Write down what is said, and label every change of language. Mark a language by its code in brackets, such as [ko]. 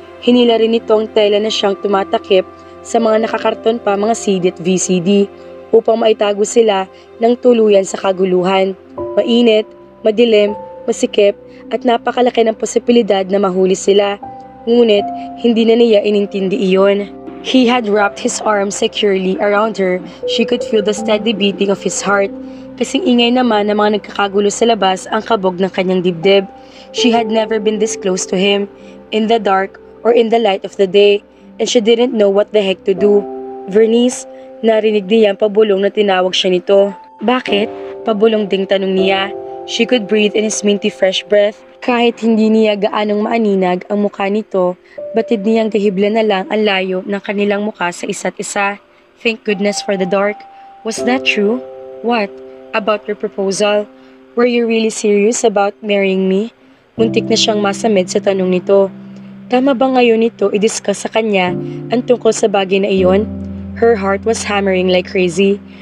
[tl] Hinila rin ito ang tela na siyang tumatakip sa mga nakakarton pa mga CD at VCD upang maitago sila ng tuluyan sa kaguluhan. Mainit, madilim, masikip at napakalaki ng posibilidad na mahuli sila. Ngunit hindi na niya inintindi iyon. [en] He had wrapped his arms securely around her. She could feel the steady beating of his heart. [tl] Kasing ingay naman ng mga nagkakagulo sa labas ang kabog ng kanyang dibdib. [en] She had never been this close to him, in the dark or in the light of the day, and she didn't know what the heck to do. [tl] Vernice, narinig niya ang pabulong na tinawag siya nito. Bakit? Pabulong ding tanong niya. [en] She could breathe in his minty fresh breath. [tl] Kahit hindi niya gaanong maaninag ang mukha nito, batid niyang gahibla na lang ang layo ng kanilang mukha sa isa't isa. [en] Thank goodness for the dark. Was that true? What? About your proposal? Were you really serious about marrying me? [tl] Muntik na siyang masamid sa tanong nito. Tama ba ngayon ito i-discuss sa kanya ang tungkol sa bagay na iyon? [en] Her heart was hammering like crazy.